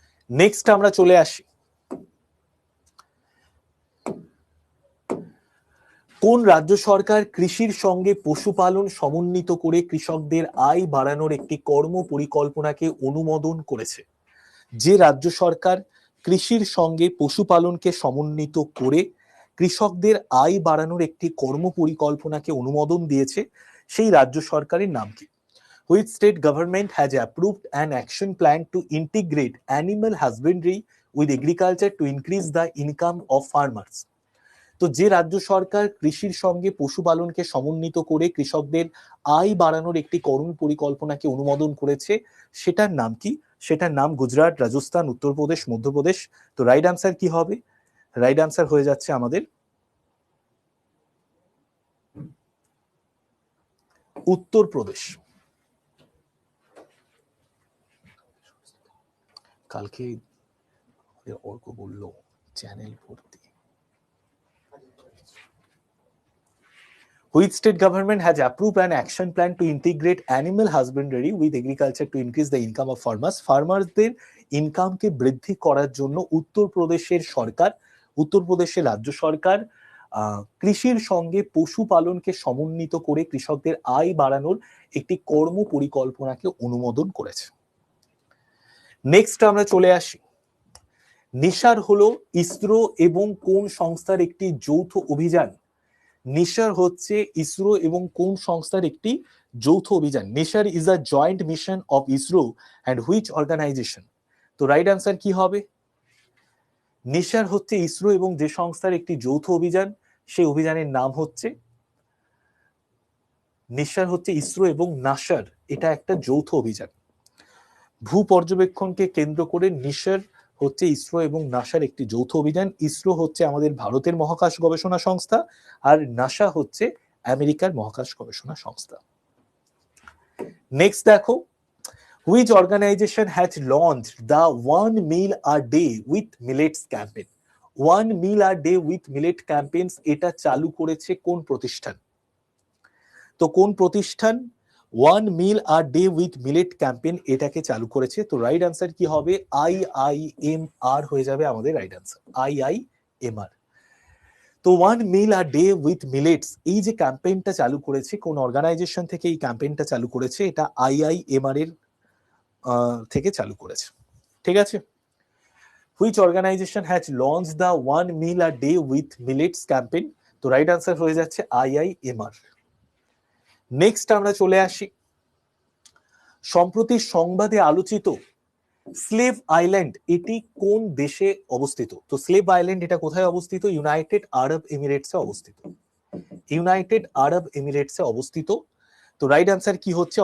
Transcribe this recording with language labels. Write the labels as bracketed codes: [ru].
[bn] Next আমরা চলে আসি, কোন রাজ্য সরকার কৃষির সঙ্গে পশুপালন সমন্বিত করে কৃষকদের আয় বাড়ানোর একটি কর্ম পরিকল্পনাকে অনুমোদন করেছে? যে রাজ্য সরকার কৃষির সঙ্গে পশুপালনকে সমন্বিত করে কৃষকদের আয় বাড়ানোর একটি কর্ম পরিকল্পনাকে অনুমোদন দিয়েছে, সেই রাজ্য সরকারের নাম কি? [en] Which state government has approved an action plan to integrate animal husbandry with agriculture to increase the income of farmers? [bn] তো যে রাজ্য সরকার কৃষির সঙ্গে পশুপালনকে সমন্বিত করে কৃষকদের আয় বাড়ানোর একটি কর্ম পরিকল্পনাকে অনুমোদন করেছে, সেটার নাম কি? সেটার নাম গুজরাট, রাজস্থান, উত্তরপ্রদেশ, মধ্যপ্রদেশ। তো রাইট আনসার কি হবে? রাইট আনসার হয়ে যাচ্ছে আমাদের উত্তরপ্রদেশ। কালকে অর্ক বললো চ্যানেল ভর্তি। [en] Which state government has approved an action plan to integrate animal husbandry with agriculture to increase the income of farmers? [bn] ফার্মারদের ইনকামকে বৃদ্ধি করার জন্য উত্তরপ্রদেশের সরকার, উত্তরপ্রদেশের রাজ্য সরকার কৃষির সঙ্গে পশুপালনকে সমন্বিত করে কৃষকদের আয় বাড়ানোর একটি কর্ম পরিকল্পনাকে অনুমোদন করেছে। নেক্সট আমরা চলে আসি, নিশার হলো ইসরো এবং কোন সংস্থার একটি যৌথ অভিযান? নিশার হচ্ছে ইসরো এবং কোন সংস্থার একটি যৌথ অভিযান? [en] NISAR is a joint mission of ISRO and which organization? [bn] তো রাইট আনসার কি হবে? নিশার হচ্ছে ইসরো এবং যে সংস্থার একটি যৌথ অভিযান, সেই অভিযানের নাম হচ্ছে নিশার হচ্ছে ইসরো এবং নাসার, এটা একটা যৌথ অভিযান। ভূ পর্যবেক্ষণকে কেন্দ্র করে নিশার হচ্ছে ইসরো এবং নাসার একটি যৌথ অভিযান। ইসরো হচ্ছে আমাদের ভারতের মহাকাশ গবেষণা সংস্থা, আর নাসা হচ্ছে আমেরিকার মহাকাশ গবেষণা সংস্থা। নেক্সট দেখো, [en] which organization has launched the 1 meal a day with millets campaign? [bn] 1 meal a day with millet campaigns এটা চালু করেছে কোন প্রতিষ্ঠান? তো কোন প্রতিষ্ঠান 1 meal a day with millet campaign এটাকে চালু করেছে? তো রাইট আনসার কি হবে? IIMR হয়ে যাবে আমাদের রাইট আনসার, IIMR। তো 1 meal a day with millets এই যে ক্যাম্পেইনটা চালু করেছে, কোন অর্গানাইজেশন থেকে এই ক্যাম্পেইনটা চালু করেছে? এটা IIMR এর থেকে চালু করেছে, ঠিক আছে? [en] Which organization has launched the 1 meal a day with millets campaign? [bn] তো রাইট আনসার হয়ে যাচ্ছে IIMR। নেক্সট আমরা চলে আসি, সম্প্রতি সংবাদে আলোচিত স্লেভ আইল্যান্ড এটি কোন দেশে অবস্থিত? তো স্লেভ আইল্যান্ড এটা কোথায় অবস্থিত? ইউনাইটেড আরব এমিরেটসে অবস্থিত। ইউনাইটেড আরব এমিরেটসে অবস্থিত। তো রাইট আনসার কি হচ্ছে?